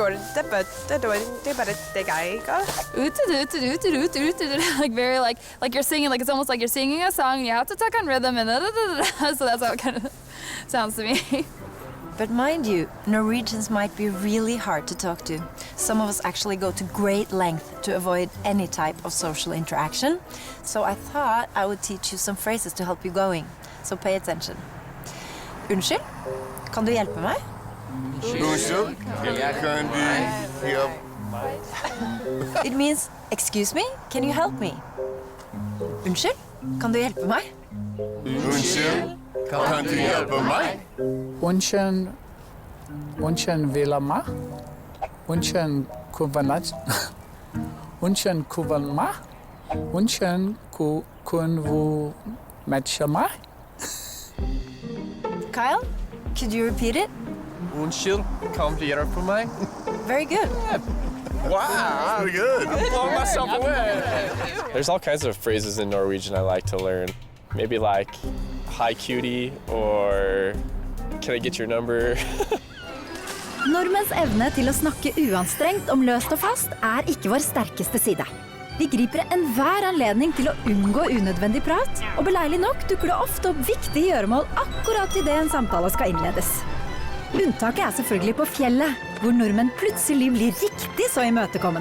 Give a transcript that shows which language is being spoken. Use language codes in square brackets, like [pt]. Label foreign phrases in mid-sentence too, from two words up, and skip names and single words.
[en] very like you're singing, like it's almost like you're singing a song and you have to talk on rhythm and so that's how it kind of sounds to me. But mind you, Norwegians might be really hard to talk to. Some of us actually go to great length to avoid any type of social interaction. So I thought I would teach you some phrases to help you going. So pay attention. [no] Unnskyld, kan du hjelpe meg? Unnskyld, kan du hjelpe? [en] It means, excuse me, can you help me? [no] Unnskyld, kan du hjelpe meg? Unnskyld, kan du hjelpe meg? Unnskyld, vila meg? Unchen kuvanaj. Unchen kuvanma. Unchen kunvu matchama. [en] Kyle, could you repeat it? [no] Unnskyld, kan du gjøre det for meg? [en] Very good. Wow, pretty good. I'm blowing myself away. There's all kinds of phrases in Norwegian I like to learn. Maybe like, hi cutie, or can I get your number? [no] Nordmenns evne til å snakke uanstrengt om løst og fast er ikke vår sterkeste side. Vi griper enhver anledning til å unngå unødvendig prat, og beleilig nok dukker det ofte opp viktige gjøremål akkurat i det en samtale skal innledes. Unntaket er selvfølgelig på fjellet, hvor nordmenn plutselig blir riktig så imøtekommende.